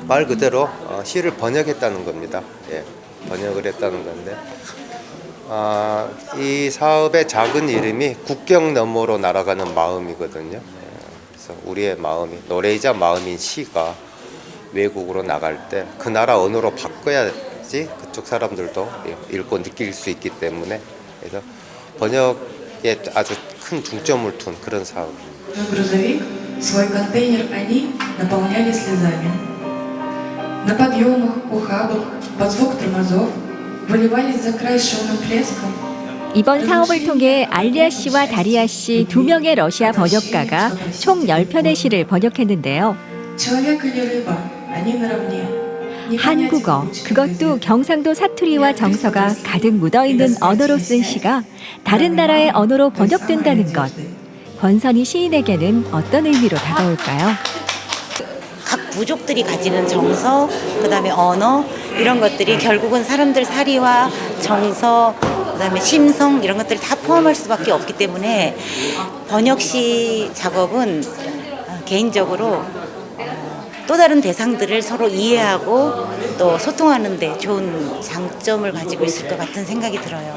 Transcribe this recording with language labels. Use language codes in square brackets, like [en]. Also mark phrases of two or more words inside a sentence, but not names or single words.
[ko] 말 그대로 시를 번역했다는 겁니다. 예, 번역을 했다는 건데 이 사업의 작은 이름이 국경 너머로 날아가는 마음이거든요. 그래서 우리의 마음이 노래이자 마음인 시가 외국으로 나갈 때 그 나라 언어로 바꿔야지 그쪽 사람들도 읽고 느낄 수 있기 때문에 그래서 번역에 아주 큰 중점을 둔 그런 사업입니다. [ru] Грузовик, свой контейнер они наполняли слезами. На подъемах, ухабах, под звук тормозов выливались за край шумным плеском. [ko] 이번 사업을 통해 알리아 씨와 다리아 씨 2명의 러시아 번역가가 총 10편의 시를 번역했는데요. [ru] Человек или рыба, они наравне. [ko] 한국어, 그것도 경상도 사투리와 정서가 가득 묻어있는 언어로 쓴 시가 다른 나라의 언어로 번역된다는 것. 권선희 시인에게는 어떤 의미로 다가올까요? 각 부족들이 가지는 정서, 그다음에 언어 이런 것들이 결국은 사람들 사리와 정서, 그다음에 심성 이런 것들을 다 포함할 수밖에 없기 때문에 번역시 작업은 개인적으로 또 다른 대상들을 서로 이해하고 또 소통하는 데 좋은 장점을 가지고 있을 것 같은 생각이 들어요.